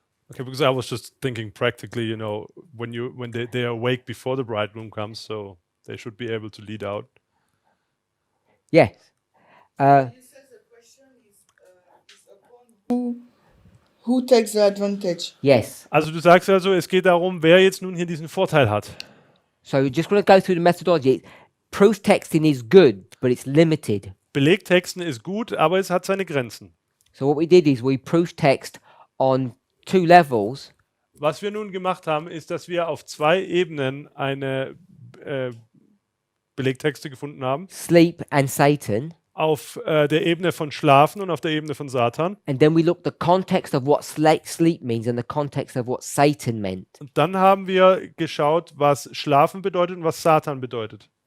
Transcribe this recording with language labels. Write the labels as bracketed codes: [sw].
[en] Okay, because I was just thinking practically, you know, when they are awake before the bridegroom comes, so they should be able to lead out. Yes. Who takes the advantage? Yes. [de] Also du sagst also, es geht darum, wer jetzt nun hier diesen Vorteil hat. [en] So just going to go through the methodology. Proof texting is good, but it's limited. [de] Belegtexten ist gut, aber es hat seine Grenzen. [en] So what we did is we proof text on 2 levels. [de] Was wir nun gemacht haben, ist, dass wir auf 2 Ebenen eine Belegtexte gefunden haben. [en] Sleep and Satan. [de] Auf der Ebene von Schlafen und auf der Ebene von Satan. [en] And then we looked the context of what sleep means and the context of what Satan meant. [de] Und dann haben wir geschaut, was Schlafen bedeutet und was Satan bedeutet.